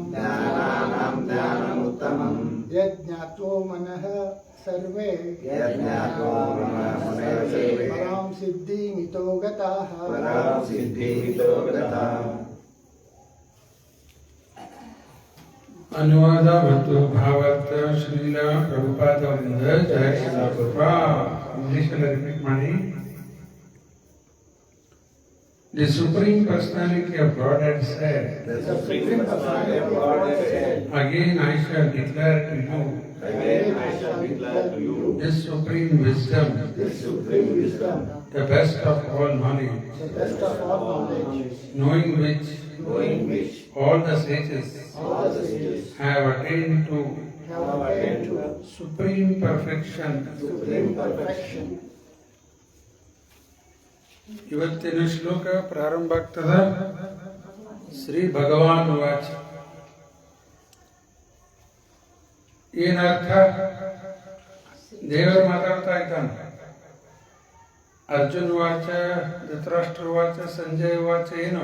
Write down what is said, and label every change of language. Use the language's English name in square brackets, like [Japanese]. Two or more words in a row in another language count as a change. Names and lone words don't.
[Sanskrit] ज्ञानानां ज्ञानमुत्तमम् यज्ञात्वा मनः सर्वे यज्ञात्वा मनः सर्वे परां सिद्धिमितो गताः परां सिद्धिमितो गताः [Kannada] अनुवाद ಮತ್ತು ಭಾವಾರ್ಥ ಶ್ರೀಲ ಪ್ರಭುಪಾದ ಅವರಿಂದ ಜಯ ಶ್ರೀಲ ಪ್ರಭಾ [English] Englishalli repeat [Kannada] ಮಾಡಿ. [English] The Supreme Personality of Godhead said, The Supreme Personality of Godhead said, again I shall declare to you again I shall declare to you this supreme wisdom, this supreme wisdom, the best of all knowledge, the best of all knowledge, knowing which knowing which all the sages all the sages have attained to have attained to supreme perfection. supreme perfection. [Kannada] ಇವತ್ತಿನ ಶ್ಲೋಕ ಪ್ರಾರಂಭ ಆಗ್ತದ [Sanskrit] ಶ್ರೀ ಭಗವಾನ್ ವಾಚ. [Kannada] ಏನರ್ಥ? ದೇವರು ಮಾತಾಡ್ತಾ ಇದ್ದಾನೆ. [Sanskrit] ಅರ್ಜುನ್ ವಾಚ, ಧೃತರಾಷ್ಟ್ರ ವಾಚ, ಸಂಜಯ ವಾಚ [Kannada] ಏನು?